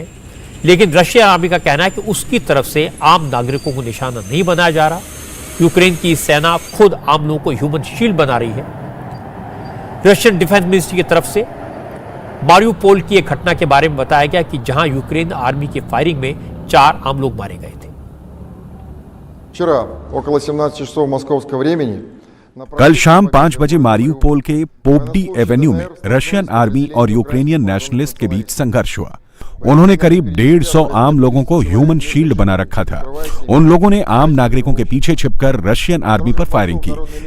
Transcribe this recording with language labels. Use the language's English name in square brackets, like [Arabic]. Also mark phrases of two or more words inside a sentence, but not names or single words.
[Hindi] लेकिन रशिया आर्मी का कहना है कि उसकी तरफ से आम नागरिकों को निशाना नहीं बनाया जा रहा। यूक्रेन की सेना खुद आम लोगों को [English] human shield [Hindi] बना रही है। [English] Russian defence ministry [Hindi] की तरफ से मारियुपोल की एक घटना के बारे में बताया गया कि जहां यूक्रेन आर्मी की फायरिंग में 4 आम लोग मारे गए थे। [Russian] Вчера около 17 часов московского времени [Hindi] कल शाम 5 बजे मारियुपोल के पोपडी एवेन्यू में [English] Russian army [Hindi] और [English] Ukrainian nationalist [Hindi] के बीच संघर्ष हुआ। उन्होंने करीब 150 आम लोगों को [English] human shield [Hindi] बना रखा था। उन लोगों ने आम नागरिकों के पीछे छिपकर [English] Russian army [Hindi] पर फायरिंग की।